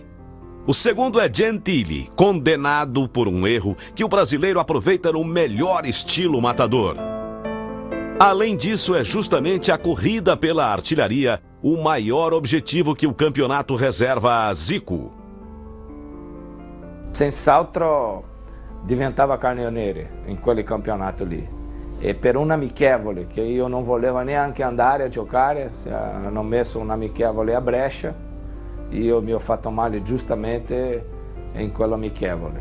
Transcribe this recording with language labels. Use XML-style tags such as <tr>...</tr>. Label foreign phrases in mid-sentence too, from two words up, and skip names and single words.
<pt>O segundo é Gentili, condenado por um erro que o brasileiro aproveita no melhor estilo matador. Além disso, é justamente a corrida pela artilharia o maior objetivo que o campeonato reserva a Zico.</pt> <it>Senz'altro diventava caminhoneiro in quel campionato lì. E per un amichevole che io non volevo neanche andare a giocare, se hanno messo un amichevole a Brescia, io mi ho fatto male giustamente in quell'amichevole.</it>